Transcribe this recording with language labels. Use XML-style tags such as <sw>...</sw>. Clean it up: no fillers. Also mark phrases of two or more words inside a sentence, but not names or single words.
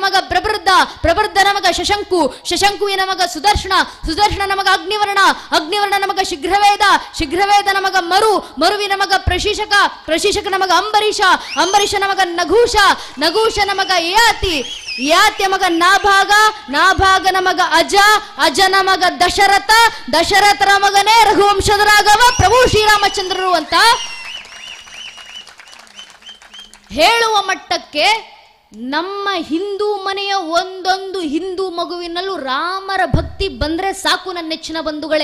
<kn>ಮಗ ಪ್ರಬೃದ್ಧ, ಪ್ರಬೃದ್ಧನ ಮಗ ಶಶಂಕು, ಶಶಂಕುವಿನ ಮಗ ಸುದರ್ಶನ, ಸುದರ್ಶನನ ಮಗ ಅಗ್ನಿವರ್ಣ, ಅಗ್ನಿವರ್ಣನ ಮಗ ಶೀಘ್ರವೇದ, ಶೀಘ್ರವೇದನ ಮಗ ಮರು, ಮರುವಿನ ಮಗ ಪ್ರಶೀಶಕ, ಪ್ರಶೀಶಕನ ಮಗ ಅಂಬರೀಷ, ಅಂಬರೀಷನ ಮಗ ನಘೂಷ, ನಘೂಷನ ಮಗ ಯಯಾತಿ, ಯಾತ್ಯ ಮಗ ನಾಭಾಗ, ನಾಭಾಗನ ಮಗ ಅಜ, ಅಜನ ಮಗ ದಶರಥ, ದಶರಥರ ಮಗನೇ ರಘುವಂಶದ ರಾಘವ ಪ್ರಭು ಶ್ರೀರಾಮಚಂದ್ರರು ಅಂತ ಹೇಳುವ ಮಟ್ಟಕ್ಕೆ ನಮ್ಮ ಹಿಂದೂ ಮನೆಯ ಒಂದೊಂದು ಹಿಂದೂ ಮಗುವಿನಲ್ಲೂ ರಾಮರ ಭಕ್ತಿ ಬಂದ್ರೆ ಸಾಕು ನನ್ನ ನೆಚ್ಚಿನ ಬಂಧುಗಳೇ.</kn>